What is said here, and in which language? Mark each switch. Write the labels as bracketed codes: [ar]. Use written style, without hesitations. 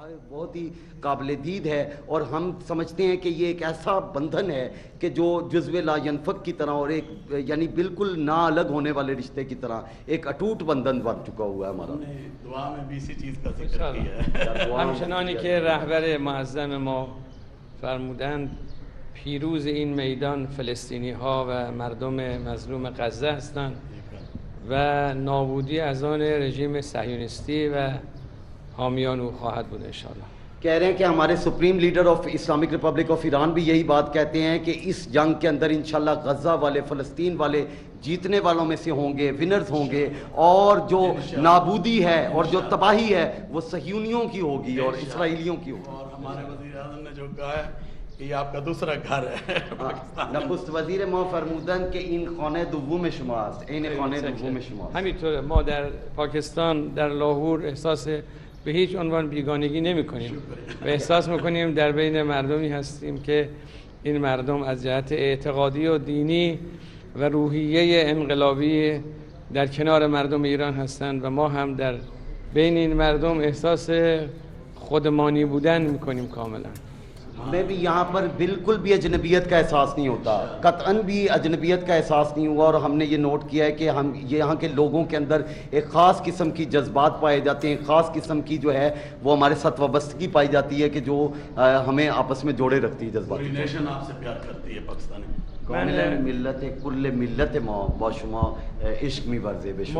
[ur] بہت ہی قابل دید ہے، اور ہم سمجھتے ہیں کہ یہ ایک ایسا بندھن ہے کہ جو جزو لا ینفک کی طرح، اور ایک یعنی بالکل نہ الگ ہونے والے رشتے کی طرح ایک اٹوٹ بندھن بن چکا ہوا ہے ہمارا۔ دعا میں بھی اسی چیز کا ذکر کیا ہے۔ [fa] همچنانی که رهبر معظم ما فرمودند پیروز این میدان فلسطینی ها و مردم مظلوم غزه هستند و نابودی از آن رژیم صهیونیستی و حامیان او خواهد بود انشاءاللہ۔ [ur] کہہ رہے ہیں کہ ہمارے supreme leader of Islamic republic of Iran بھی یہی بات کہتے ہیں کہ اس جنگ کے اندر انشاءاللہ غزہ والے، فلسطین والے جیتنے والوں میں سے ہوں گے، ونرز ہوں گے، اور جو نابودی ہے اور جو تباہی ہے وہ صہیونیوں کی ہوگی اور اسرائیلیوں کی ہوگی۔ اور ہمارے وزیر اعظم نے جو کہا ہے کہ یہ آپ کا دوسرا گھر ہے پاکستان۔ [fa] نخست وزیر ما فرمودند که این خانه دوم شماست، این خانه دوم شماست۔ همینطور ما در پاکستان در لاهور احساس به هیچ عنوان بیگانگی نمی کنیم و احساس میکنیم در بین مردمی هستیم که این مردم از جهت اعتقادی و دینی و روحیه انقلابی در کنار مردم ایران هستند و ما هم در بین این مردم احساس خودمانی بودن میکنیم کاملا۔ [ur] ہمیں بھی یہاں پر بالکل بھی اجنبیت کا احساس نہیں ہوتا، قطعاً بھی اجنبیت کا احساس نہیں ہوا، اور ہم نے یہ نوٹ کیا ہے کہ ہم یہاں کے لوگوں کے اندر ایک خاص قسم کی جذبات پائے جاتے ہیں، خاص قسم کی جو ہے وہ ہمارے ساتھ وابستگی پائی جاتی ہے کہ جو ہمیں آپس میں جوڑے رکھتی ہے جذبات۔ پوری نیشن آپ سے پیار کرتی ہے پاکستانی۔ [fa] کامل ملت کل ملت ما با شما عشق می‌ورزه به شما۔